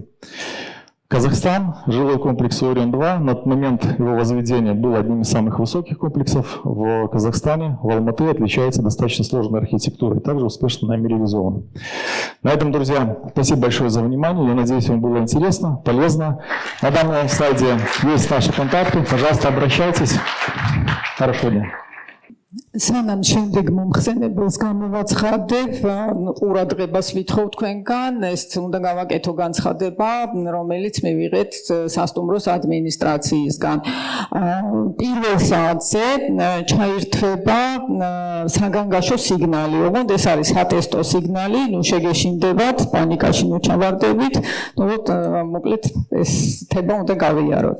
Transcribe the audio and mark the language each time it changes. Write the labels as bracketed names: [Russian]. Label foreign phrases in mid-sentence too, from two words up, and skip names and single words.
[Russian] Казахстан, жилой комплекс «Орион-2» на момент его возведения был одним из самых высоких комплексов в Казахстане. В Алматы отличается достаточно сложной архитектурой, также успешно нами реализован. На этом, друзья, спасибо большое за внимание. Я надеюсь, вам было интересно, полезно. На данном слайде есть наши контакты. Пожалуйста, обращайтесь. Хорошего дня. [Georgian] სანამ შემდეგ მომხსენებელს გამოვაცხადებ, ყურადღებას ვითხოვ თქვენგან, ეს უნდა გავაკეთო განცხადება, რომელიც მივიღეთ სასტუმროს ადმინისტრაციისგან. პირველ საათზე ჩაირთვება საგანგაშო სიგნალი, ოღონდ ეს არის სატესტო სიგნალი, ნუ შეგეშინდებათ, პანიკაში ნუ ჩავარდებით, მოკლედ ეს თება უნდა გავიაროთ.